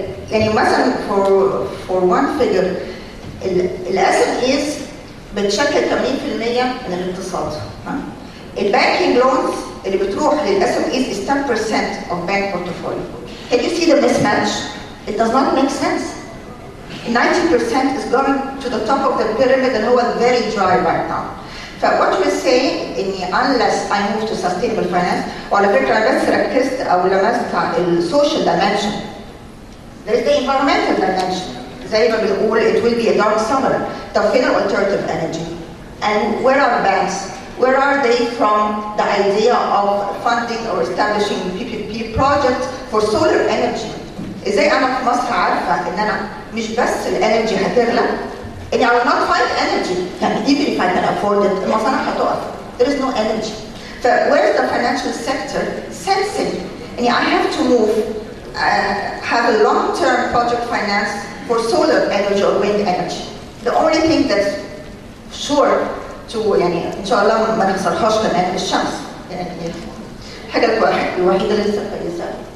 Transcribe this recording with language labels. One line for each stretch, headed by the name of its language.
Arabic: يعني مثلا
English: for one figure
Arabic: SMEs بتشكل 80% من الاقتصاد.
English: البانكينج لونز
Arabic: اللي بتروح
English: للSMEs is 10% of bank portfolio. Can you see the mismatch? It does not make sense. 90% is going to the top of the pyramid and هو very dry right now. What we're saying إني unless I move to sustainable finance,
Arabic: وعلى فكرة أنا بس ركزت أو لمست على
English: social dimension. There is the environmental dimension.
Arabic: زي ما بنقول
English: it will be a dark summer.
Arabic: طب فين
English: alternative energy? And where are banks? Where are they from the idea of funding or establishing PPP projects for solar energy?
Arabic: ازاي انا في مصر عارفه ان انا مش بس الانرجي هتغلى،
English: and I will not find energy. يعني even if I can afford it,
Arabic: المصانع هتقف.
English: There is no energy. Where is the financial sector sensing? And I have to move, have a long-term project finance for solar energy or wind energy. The only thing that's sure to
Arabic: يعني إن شاء الله ما نخسرهاش كمان الشمس. يعني الحاجة الوحيدة اللي لسه كويسة.